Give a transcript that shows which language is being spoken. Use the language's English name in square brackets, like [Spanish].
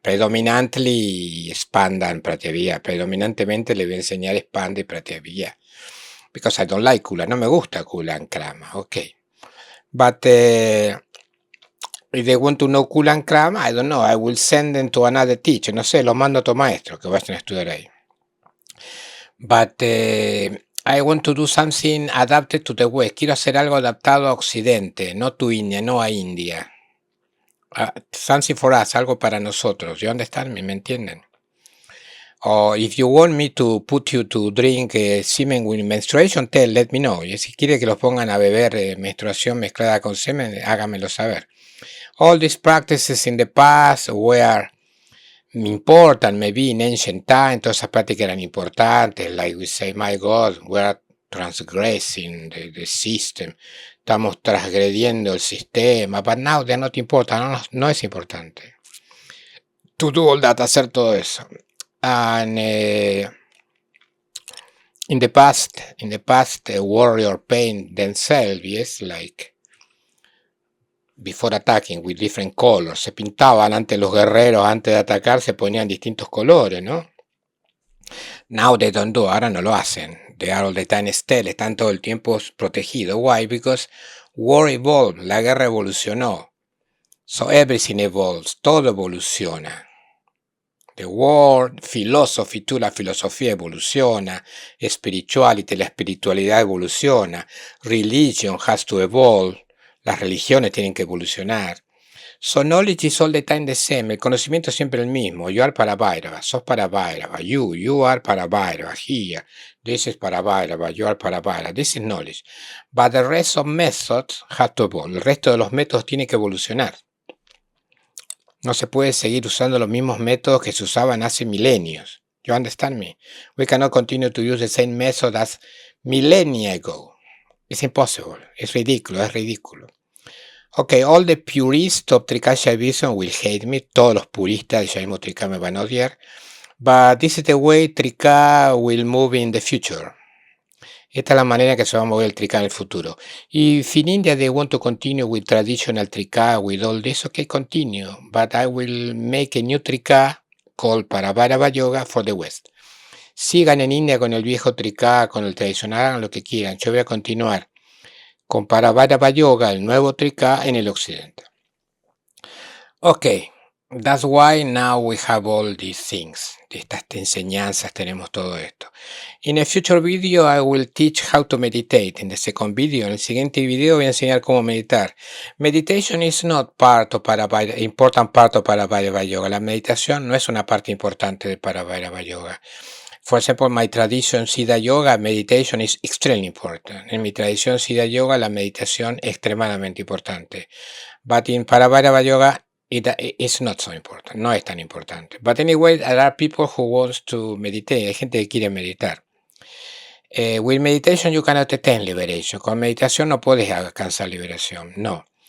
[English] Predominantly Expandan Pratyavya. [Spanish] Predominantemente le voy a enseñar Expanda y Pratyavya. [English] Because I don't like Kula. [Spanish] No me gusta [English] Kula and Krama. Okay. But if they want to know Kula and Krama, I don't know. I will send them to another teacher. [Spanish] No sé, los mando a otro maestro que vayan a estudiar ahí. [English] But I want to do something adapted to the West. [Spanish] Quiero hacer algo adaptado a Occidente, no to India, no a India. [English] Something for us, [Spanish] algo para nosotros. [English] You understand me? [Spanish] ¿Me entienden? [English] Or if you want me to put you to drink semen with menstruation, let me know. [Spanish] Y si quiere que los pongan a beber menstruación mezclada con semen, hágamelo saber. [English] All these practices in the past were important, maybe in ancient time, [Spanish] todas esas prácticas eran importantes, [English] like we say, my God, we are transgressing the system, [Spanish] estamos transgrediendo el sistema, [English] but now they're not important, [Spanish] no es importante. [English] To do all that, [Spanish] hacer todo eso. [English] And in the past, warrior paint themselves, yes, like before attacking with different colors. [Spanish] Se pintaban antes los guerreros, antes de atacar, se ponían distintos colores, ¿no? [English] Now they don't do, [Spanish] ahora no lo hacen. [English] They are all the time still, [Spanish] están todo el tiempo protegidos. [English] Why? Because war evolved, [Spanish] la guerra evolucionó. [English] So everything evolves, [Spanish] todo evoluciona. [English] The world, philosophy too, [Spanish] la filosofía evoluciona, [English] spirituality, [Spanish] la espiritualidad evoluciona, [English] religion has to evolve, [Spanish] las religiones tienen que evolucionar. [English] So knowledge is all the time the same, [Spanish] el conocimiento es siempre el mismo. [English] You are Paravairava, [Spanish] sos Paravairava, [English] you are Paravairava, here, this is Paravairava, you are Paravairava, this is knowledge. But the rest of methods have to evolve, [Spanish] el resto de los métodos tiene que evolucionar. No se puede seguir usando los mismos métodos que se usaban hace milenios. [English] You understand me? We cannot continue to use the same method as millennia ago. It's impossible. [Spanish] Es ridículo. [English] Okay, all the purists of Trika Shaivism will hate me. [Spanish] Todos los puristas de Shaivismo Trika me van a odiar. [English] But this is the way Trika will move in the future. [Spanish] Esta es la manera que se va a mover el Trika en el futuro. [English] If in India they want to continue with traditional Trika, with all this, okay, continue. But I will make a new Trika called Paravairava Yoga for the West. [Spanish] Sigan en India con el viejo Trika, con el tradicional, hagan lo que quieran. Yo voy a continuar con Paravairava Yoga, el nuevo Trika, en el occidente. [English] Okay. That's why now we have all these things. [Spanish] Estas enseñanzas, tenemos todo esto. [English] In a future video, I will teach how to meditate. [Spanish] En [English] the second video, [Spanish] en el siguiente video, voy a enseñar cómo meditar. [English] Meditation is not important part of Paravairava Yoga. [Spanish] La meditación no es una parte importante de Paravairava Yoga. [English] For example, my tradition Siddha Yoga, meditation is extremely important. [Spanish] En mi tradición Siddha Yoga, la meditación es extremadamente importante. [English] But in Paravairava Yoga, it's not so important, [Spanish] no es tan importante. [English] But anyway, there are people who want to meditate. [Spanish] Hay gente que quiere meditar. [English] With meditation you cannot attain liberation. [Spanish] Con meditación no puedes alcanzar liberación, no.